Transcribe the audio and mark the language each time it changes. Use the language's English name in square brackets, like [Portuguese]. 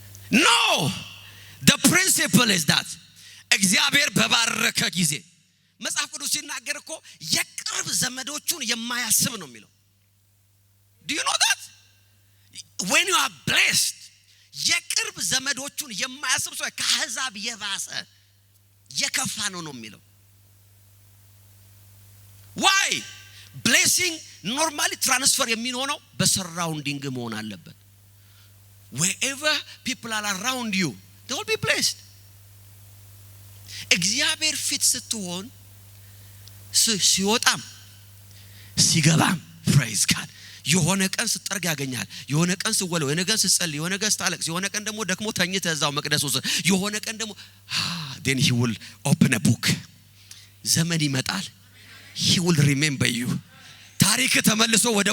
[English] No, the principle is that [Amharic] እግዚአብሔር በባረከ ጊዜ መጽሐፍ ቅዱስ ሲናገር እኮ የቅርብ ዘመዶቹን የማያስብ ነው የሚለው። [English] Do you know that? When you are blessed [Amharic] የቅርብ ዘመዶቹን የማያስብ ሰው ከአሕዛብ የባሰ የከፋ ነው የሚለው። [English] Why? Blessing normally transfer [Amharic] የሚሆነው በሰራውንዲንግ መሆን አለበት። [English] Wherever people are around you, they will be blessed. [Amharic] እግዚአብሔር ፊት ስትሆን ሲወጣም ሲገባም [English] praise God [Amharic] የሆነ ቀን ስትጠርግ ያገኛል፣ የሆነ ቀን ስትወለው፣ የሆነ ቀን ስትጸልይ፣ የሆነ ቀን ስታለቅስ፣ የሆነ ቀን ደግሞ ደክሞ ተኝተህ እዛው መቅደስ ውስጥ፣ የሆነ ቀን ደግሞ [English] then he will open a book። [Amharic] ዘመን ይመጣል [English] he will remember you። [Amharic] ታሪክ ተመልሶ